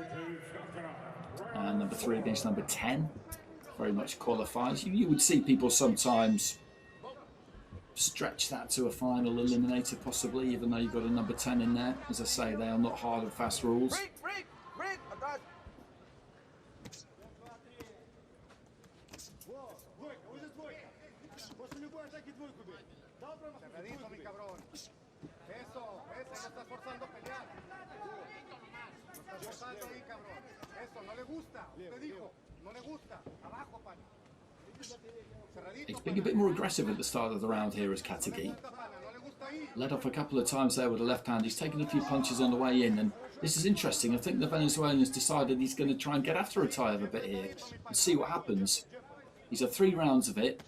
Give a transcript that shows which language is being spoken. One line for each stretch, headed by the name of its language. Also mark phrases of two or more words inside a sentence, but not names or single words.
English: And number 3 against number 10 very much qualifies. You would see people sometimes stretch that to a final eliminator, possibly, even though you've got a number 10 in there. As I say, they are not hard and fast rules. Break.
Spanish: Atrás.
Russian: Двойка, уже двойка. После любой атаки двойку бей. Дал промах.
Spanish: Cerradito, mi cabrón. Eso, no estás forzando a pelear. No estás forzando ahí, cabrón. Eso, no le gusta. Usted dijo, no le gusta. Abajo, pana.
English: He's being a bit more aggressive at the start of the round here as Kategui. Led off a couple of times there with a left hand. He's taken a few punches on the way in, and this is interesting. I think the Venezuelan has decided he's going to try and get after ATAEV a bit here and see what happens. He's had 3 rounds of it.